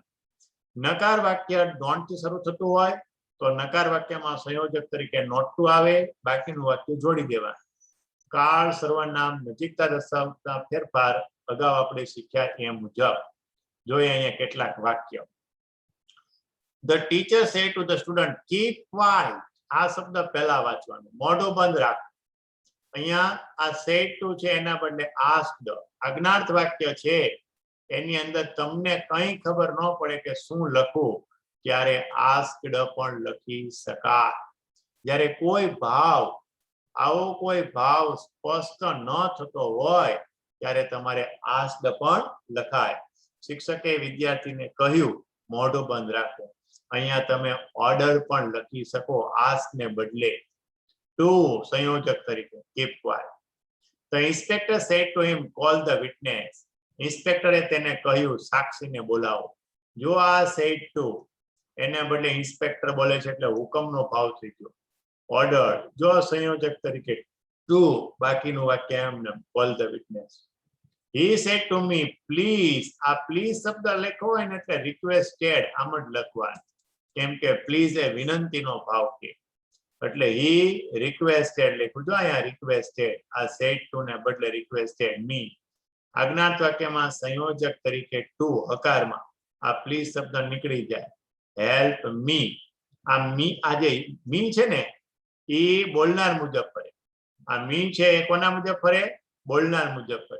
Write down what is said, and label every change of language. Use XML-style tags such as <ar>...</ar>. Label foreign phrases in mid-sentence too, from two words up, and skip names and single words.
<gu>નકાર વાક્ય ડોન્ટ થી શરૂ થતું હોય તો નકાર વાક્યમાં સંયોજક તરીકે</gu> <en>not to</en> <gu>આવે, બાકીનું વાક્ય જોડી દેવાનું. કાળ સર્વનામ નજીકતા દર્શાવતા ફેરફાર અગાઉ આપણે શીખ્યા એ મુજબ. જોઈએ અહીંયા કેટલાક વાક્ય.</gu> <en>The teacher said to the student, keep quiet.</en> <gu>આ શબ્દ પહેલા વાંચવાનું, મોઢું બંધ રાખ. અહીંયા આ</gu> <en>said to</en> <gu>છે એના બદલે asked. આજ્ઞાર્થ વાક્ય છે એની અંદર તમને કઈ ખબર ન પડે કે શું લખવું, ત્યારે asked પણ લખી શકાય. જ્યારે કોઈ ભાવ, આવો કોઈ ભાવ સ્પષ્ટ ન થતો હોય ત્યારે તમારે asked પણ લખાય. શિક્ષકે વિદ્યાર્થીને કહ્યું મોઢું બંધ રાખો. અહીંયા તમે ઓર્ડર પણ લખી શકો ask ને બદલે. ટુ સંયોજક તરીકે</gu> <en>keep quiet. The inspector said to him, call the witness.</en> <gu>ઇન્સ્પેક્ટરે તેને કહ્યું સાક્ષીને બોલાવો. જો આ</gu> <en>said to</en> <gu>એને બદલે ઇન્સ્પેક્ટર બોલે છે એટલે હુકમનો ભાવ થઈ ગયો, ઓર્ડર. જો સંયોજક તરીકે ટુ, બાકીનું વાક્ય એમને</gu> <en>call the witness. He said to me, please.</en> <gu>આ પ્લીઝ શબ્દ લખો હોય ને એટલે રિક્વેસ્ટેડ આમ જ લખવાનું, કેમ કે પ્લીઝ એ વિનંતીનો ભાવ કે, એટલે</gu> <en>he requested</en> <gu>લખ્યું. જો અહીંયા રિક્વેસ્ટેડ, આ</gu> <en>said to</en> <gu>ને બદલે</gu> <en>requested me.</en> <gu>આજ્ઞાર્થ વાક્યમાં સંયોજક તરીકે ટુ હકારમાં આ પ્લીઝ શબ્દ નીકળી જાય,</gu> <en>help me.</en> <gu>આ મી, આ જે મી છે ને એ બોલનાર મુજબ ફરે. આ મી છે એ કોના મુજબ ફરે, બોલનાર મુજબ ફરે.</gu>